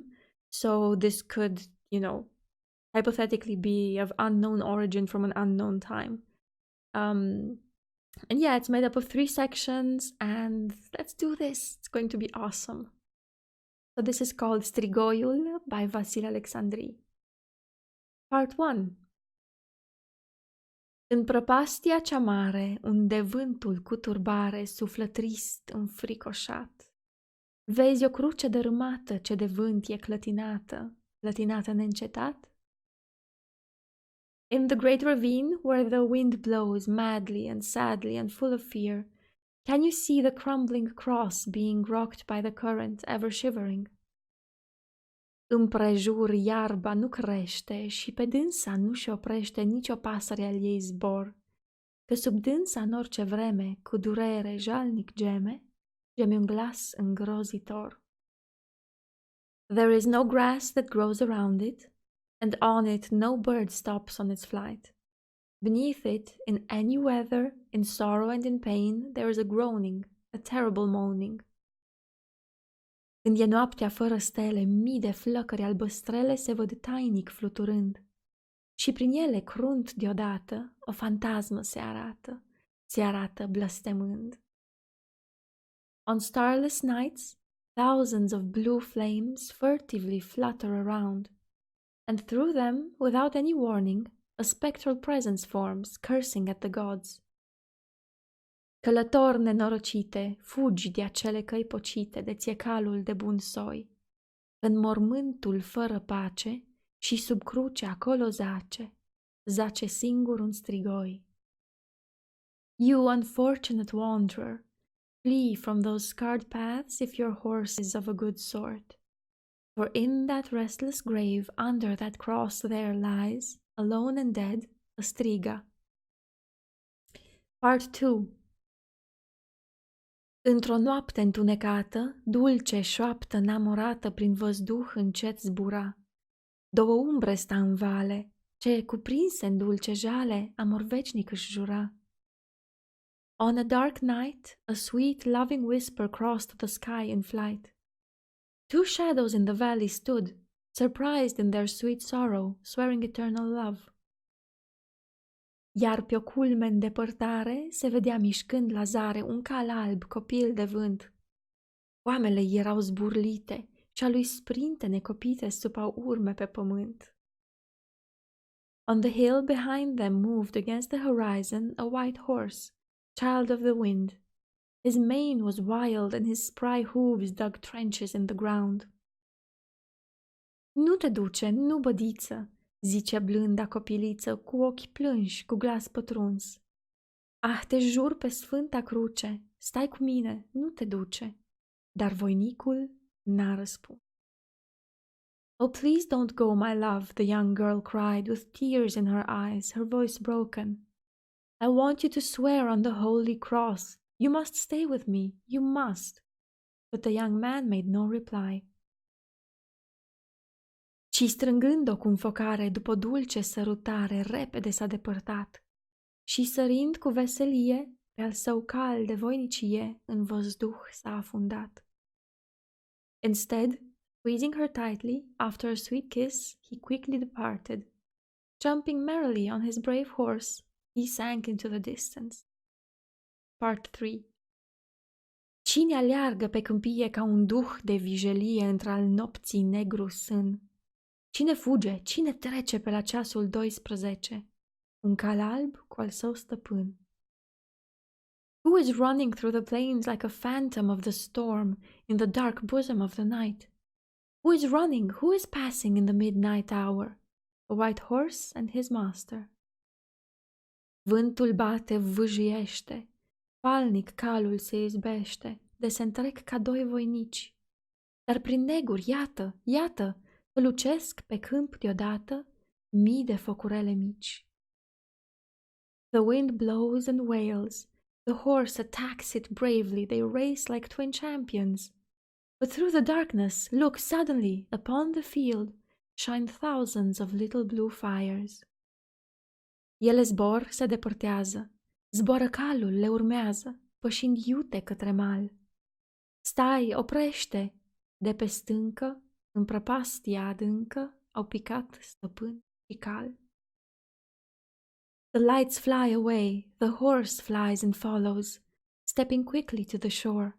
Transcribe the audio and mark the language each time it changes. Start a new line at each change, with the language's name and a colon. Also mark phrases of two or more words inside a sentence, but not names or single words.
English: So this could, hypothetically be of unknown origin from an unknown time. And yeah, it's made up of 3 sections, and let's do this. It's going to be awesome. So this is called Strigoiul by Vasile Alexandri. Part 1.
Romanian: În prăpastia cea mare, unde vântul cu turbare suflă trist, înfricoșat, vezi o cruce dărâmată ce de vânt e clătinată, clătinată neîncetat?
English: In the great ravine, where the wind blows madly and sadly and full of fear, can you see the crumbling cross being rocked by the current, ever shivering?
Romanian: Împrejur iarba nu crește și pe dânsa nu și oprește nicio pasăre al ei zbor, că sub dânsa în orice vreme, cu durere jalnic geme un glas îngrozitor.
English: There is no grass that grows around it, and on it no bird stops on its flight. Beneath it, in any weather, in sorrow and in pain, there is a groaning, a terrible moaning.
Romanian: Când e noaptea fără stele, mii de flăcări albăstrele se văd tainic fluturând. Și prin ele, crunt deodată, o fantasmă se arată blestemând.
English: On starless nights, thousands of blue flames furtively flutter around, and through them, without any warning, a spectral presence forms, cursing at the gods.
Romanian: Călător nenorocite, fugi de acele căi pocite de ție calul de bun soi, în mormântul fără pace și sub cruce acolo zace singur un strigoi.
English: You unfortunate wanderer, flee from those scarred paths if your horse is of a good sort, for in that restless grave under that cross there lies, alone and dead, a striga. Part 2.
Romanian: Într-o noapte întunecată, dulce șoaptă înamorată prin văzduh încet zbura. Două umbre sta în vale, ce, cuprinse în dulce jale, amor vecinic își jura.
English: On a dark night, a sweet, loving whisper crossed the sky in flight. Two shadows in the valley stood, surprised in their sweet sorrow, swearing eternal love.
Romanian: Iar pe o culme în depărtare se vedea mișcând la zare un cal alb, copil de vânt. Oamele erau zburlite și a lui sprinte necopite supau urme pe pământ.
English: On the hill behind them moved against the horizon a white horse, child of the wind. His mane was wild and his spry hooves dug trenches in the ground.
Romanian: Nu te duce, nu bădiță, zice blânda copiliță, cu ochi plânși, cu glas pătruns. Ah, te jur pe sfânta cruce, stai cu mine, nu te duce. Dar voinicul n-a răspuns.
English: Oh, please don't go, my love, the young girl cried, with tears in her eyes, her voice broken. I want you to swear on the holy cross. You must stay with me, you must. But the young man made no reply.
Romanian: Ci strângând-o cu înfocare, după dulce sărutare, repede s-a depărtat. Și sărind cu veselie, pe al său cal de voinicie, în văzduh s-a afundat.
English: Instead, squeezing her tightly, after a sweet kiss, he quickly departed. Jumping merrily on his brave horse, he sank into the distance. Part 3.
Romanian: Cine aleargă pe câmpie ca un duh de vijelie într-al nopții negru sân? Cine fuge, cine trece pe la ceasul 12? Un cal alb cu al său stăpân.
English: Who is running through the plains like a phantom of the storm in the dark bosom of the night? Who is running, who is passing in the midnight hour? a white horse and his master.
Romanian: Vântul bate, vâjiește, falnic calul se izbește, de se întrec ca doi voinici. Dar prin neguri, iată, iată, lucesc pe câmp deodată mii de focurele mici.
English: The wind blows and wails, the horse attacks it bravely, they race like twin champions. But through the darkness, look suddenly, upon the field, shine thousands of little blue fires.
Romanian: Ele zbor, se depărtează, zboară calul, le urmează, pășind iute către mal. Stai, oprește! De pe stâncă, în prăpastia adâncă, au picat stăpân și cal.
English: The lights fly away, the horse flies and follows, stepping quickly to the shore.